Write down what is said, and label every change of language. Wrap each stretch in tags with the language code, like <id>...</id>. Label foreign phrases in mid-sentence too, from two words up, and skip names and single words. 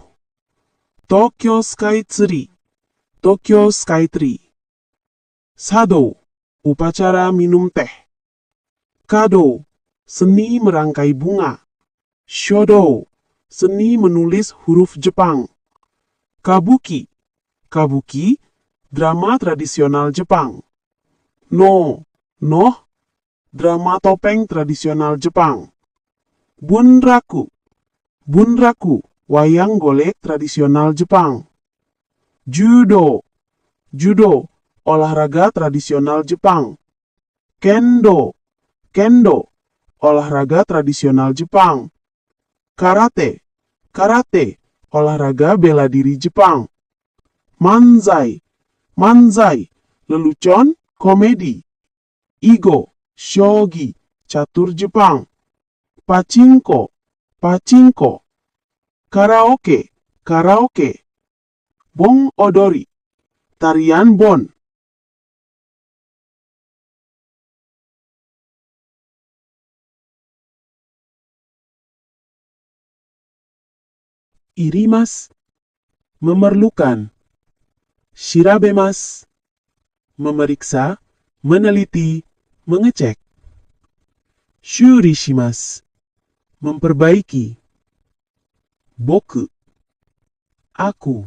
<id>Tokyo Skytree, Tokyo Skytree. Sado, upacara minum teh. Kado, seni merangkai bunga. Shodo, seni menulis huruf Jepang. Kabuki, kabuki, drama tradisional Jepang. No, drama topeng tradisional Jepang. Bunraku, bunraku, wayang golek tradisional Jepang. Judo, judo, olahraga tradisional Jepang. Kendo, kendo, olahraga tradisional Jepang. Karate, karate, olahraga bela diri Jepang. Manzai, manzai, lelucon, komedi.</id> <ja>Igo, shogi,</ja> <id>catur Jepang. Pachinko, pachinko. Karaoke, karaoke.</id> <ja>Bon odori,</ja> <id>tarian bon. Irimas, memerlukan. Shirabemas, memeriksa, meneliti, mengecek. Shurishimasu, memperbaiki. Boku, aku.</id>